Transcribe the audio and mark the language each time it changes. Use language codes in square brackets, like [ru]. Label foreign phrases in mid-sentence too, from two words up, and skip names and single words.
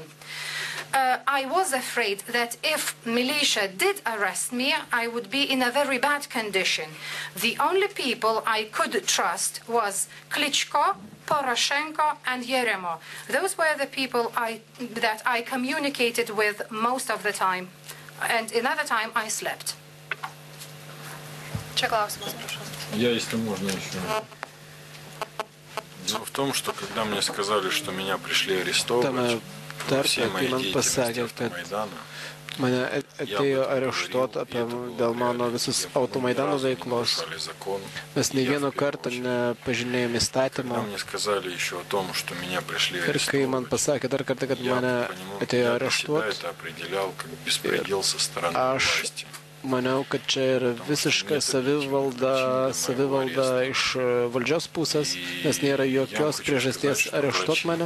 [en] I was afraid that if militia did arrest me, I would be in a very bad condition. The only people I could trust was Klitschko, Poroshenko and Yeremo. Those were the people that I communicated with most of the time. And another time I slept. [ru] Я, если можно, еще. Дело в том, что когда мне сказали, что меня пришли арестовывать, все мои деятельности автомайдана, [lt] mane atėjo areštuoti dėl mano visus automaidano veiklos. Mes nei vieno karto nepažinėjome įstatymą. Ir kai man pasakė dar kartą, kad mane atėjo areštuoti, aš maniau, kad čia yra visiška savivalda iš valdžios pusės, nes nėra jokios priežasties areštuoti mane.